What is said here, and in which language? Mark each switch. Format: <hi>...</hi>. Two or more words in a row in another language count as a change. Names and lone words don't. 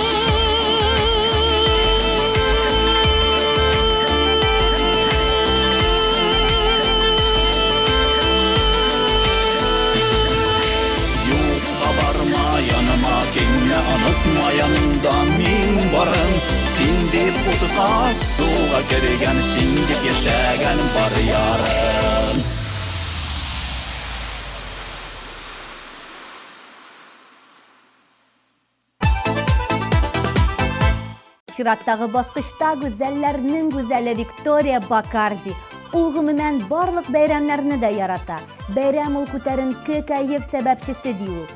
<crh>Yanıma kelme, unutma yanında men varım. Sen dep utqa suğa kergen, sen dep yaşagan бар yarım.</crh> <tt>Чираттагы баскычта гүзәлләрнең гүзәле Виктория Бакарди. Ул гомумән барлык бәйрәмнәрне дә ярата. Бәйрәм ул күтәренке кайф сәбәпчесе ди ул.</tt>